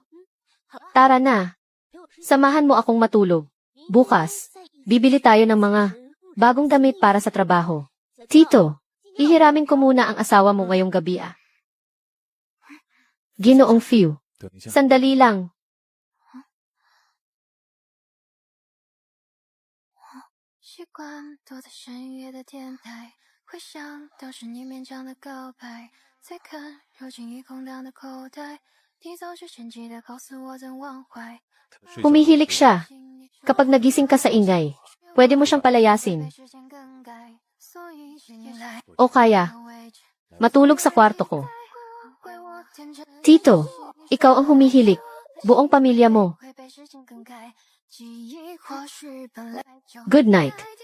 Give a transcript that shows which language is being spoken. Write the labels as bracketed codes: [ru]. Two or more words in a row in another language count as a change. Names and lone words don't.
[tl] Tara na. Samahan mo akong matulog. Bukas, bibili tayo ng mga bagong damit para sa trabaho. Tito, hihiramin ko muna ang asawa mo ngayong gabi Ginoong Phil. Sandali lang. [zh] 习惯躲在深夜的电台，回想当时你勉强的告白，再看如今已空荡的口袋，你总是神奇的告诉我怎忘怀。 [tl] Humihilik siya. Kapag nagising ka sa ingay, pwede mo siyang palayasin. O kaya, matulog sa kwarto ko. Tito, ikaw ang humihilik. Buong pamilya mo. [en] Good night.